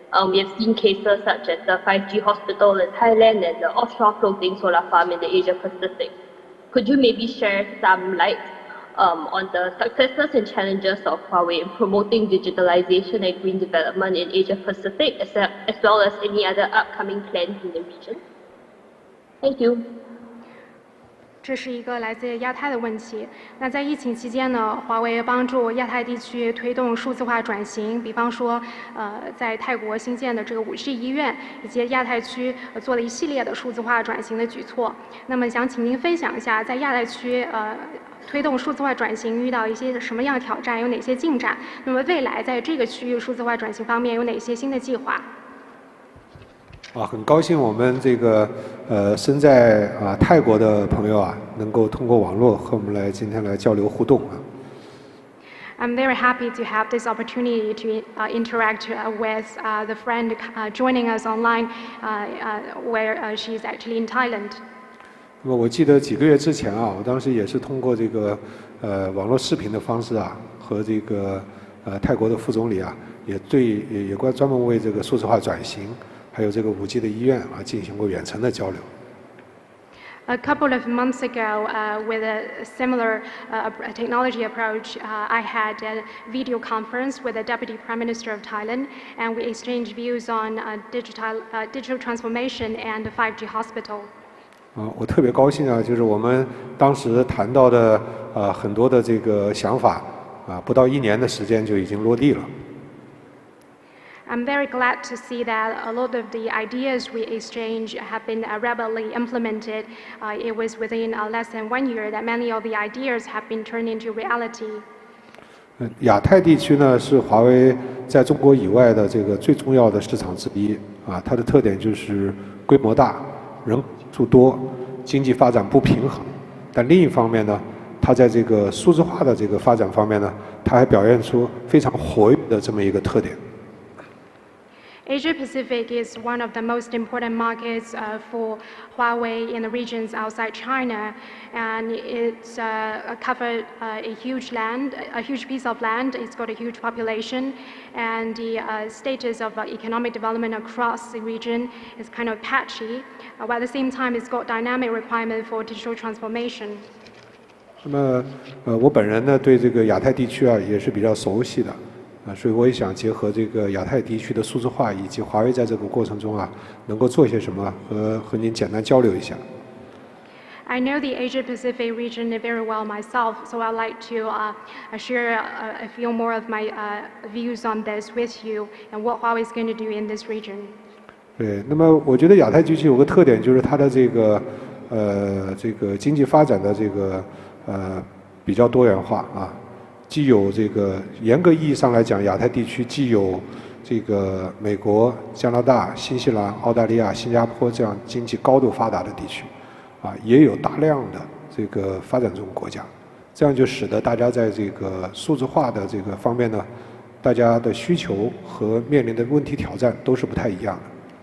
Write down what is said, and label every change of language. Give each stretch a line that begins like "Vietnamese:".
English: We have seen cases such as the 5G hospital in Thailand and the offshore floating solar farm in the Asia Pacific. Could you maybe share some light on the successes and challenges of Huawei in promoting digitalization and green development in Asia Pacific, as well as any other upcoming plans in the region? Thank you.
Chinese: 这是一个来自亚太的问题。那在疫情期间呢，华为帮助亚太地区推动数字化转型，比方说，在泰国新建的这个5G 医院，以及亚太区做了一系列的数字化转型的举措。那么想请您分享一下，在亚太区推动数字化转型遇到一些什么样的挑战，有哪些进展？那么未来在这个区域数字化转型方面有哪些新的计划？很高兴我们这个身在泰国的朋友啊，能够通过网络和我们今天来交流互动啊。
English: I'm very happy to have this opportunity to interact with the friend joining us online, where she is actually in Thailand.
Chinese: 那么我记得几个月之前啊，我当时也是通过这个网络视频的方式啊，和这个泰国的副总理啊，也专门为这个数字化转型。还有这个5G 的医院啊，进行过远程的交流。
English: A couple of months ago, with a similar technology approach, I had a video conference with the Deputy Prime Minister of Thailand, and we exchanged views on digital transformation and 5G hospital.
Chinese: 我特别高兴啊，就是我们当时谈到的很多的这个想法不到1年的时间就已经落地了。
English: I'm very glad to see that a lot of the ideas we exchange have been rapidly implemented. It was within less than 1 year that many of the ideas have been turned into reality.
Chinese: 亚太地区呢是华为在中国以外的这个最重要的市场之一啊，它的特点就是规模大、人数多，经济发展不平衡，但另一方面呢，它在这个数字化的这个发展方面呢，它还表现出非常活跃的这么一个特点。
English: Asia Pacific is one of the most important markets for Huawei in the regions outside China, and it's covered a huge piece of land. It's got a huge population, and the status of economic development across the region is kind of patchy. But at the same time, it's got dynamic requirement for digital transformation.
Chinese: 那么，我本人呢对这个亚太地区啊也是比较熟悉的。所以我也想结合这个亚太地区的数字化，以及华为在这个过程中啊，能够做些什么，和您简单交流一下。
English: I know the Asia Pacific region very well myself, so I'd like to share a few more of my views on this with you and what Huawei is going to do in this region.
Chinese: 对，那么我觉得亚太地区有个特点，就是它的这个经济发展的这个比较多元化啊。既有这个严格意义上来讲，亚太地区既有这个美国、加拿大、新西兰、澳大利亚、新加坡这样经济高度发达的地区，啊，也有大量的这个发展中国家，这样就使得大家在这个数字化的这个方面呢，大家的需求和面临的问题挑战都是不太一样的。